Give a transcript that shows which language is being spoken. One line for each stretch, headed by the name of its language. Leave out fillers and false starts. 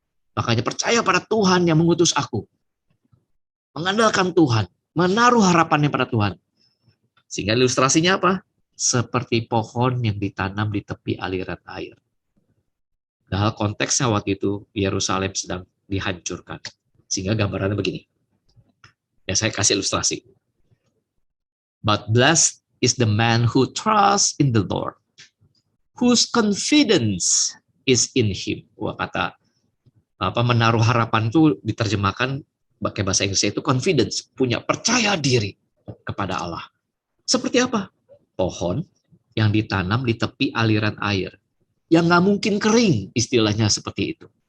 Indonesian: Makanya percaya pada Tuhan yang mengutus aku. Mengandalkan Tuhan. Menaruh harapannya pada Tuhan. Sehingga ilustrasinya apa? Seperti pohon yang ditanam di tepi aliran air. Dalam konteksnya waktu itu, Yerusalem sedang dihancurkan. Sehingga gambarannya begini. Ya, saya kasih ilustrasi.
English: But blessed is the man who trusts in the Lord, whose confidence is in him.
Indonesian: Wah, kata menaruh harapan itu diterjemahkan pakai bahasa Inggrisnya itu confidence, punya percaya diri kepada Allah. Seperti apa? Pohon yang ditanam di tepi aliran air, yang nggak mungkin kering, istilahnya seperti itu.